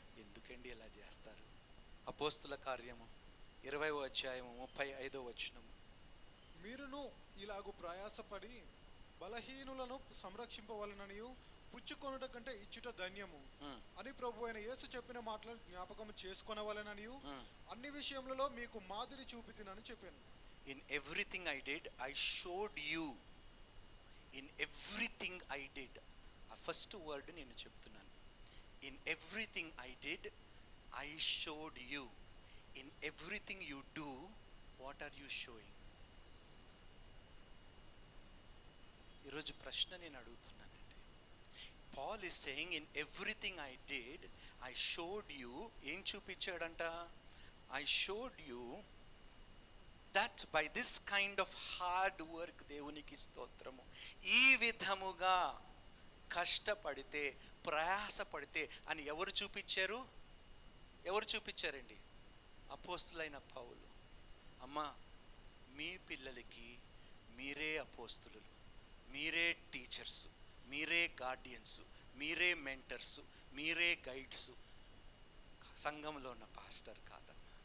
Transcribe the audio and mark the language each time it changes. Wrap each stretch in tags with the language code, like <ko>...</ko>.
<te>ఎందుకండి ఇలా చేస్తారు? అపోస్తుల కార్యము 20వ అధ్యాయము 35వ వచనం. మీరును ఇలాగు ప్రయాసపడి బలహీనులను సంరక్షింపవలననియు పుచ్చుకొనుట కంటే ఇచ్చుట ధన్యము అని ప్రభు అయిన యేసు చెప్పిన మాటలు జ్ఞాపకం చేసుకొనవలెననియు అన్ని విషయములలో మీకు మాదిరి చూపితినని చెప్పాను.</te> <en>In everything I did, I showed you. In everything I did. ఆ first word</en> <te>నేను చెప్తున్నాను.</te> <en>In everything I did, I showed you. In everything you do, what are you showing?</en> <te>ఈరోజు ప్రశ్న నేను అడుగుతున్నానండి.</te> <en>Paul is saying, in everything I did, I showed you.</en> <te>ఏం చూపించాడంట?</te> <en>I showed you that by this kind of hard work,</en> <te>దేవునికి స్తోత్రము, ఈ విధముగా కష్టపడితే ప్రయాసపడితే అని ఎవరు చూపించారు? ఎవరు చూపించారండి? అపోస్తులైన పౌలు. అమ్మా, మీ పిల్లలకి మీరే అపోస్తులు, మీరే టీచర్స్, మీరే గార్డియన్స్, మీరే మెంటర్స్, మీరే గైడ్స్. సంఘంలో ఉన్న పాస్టర్ కాదమ్మా.</te>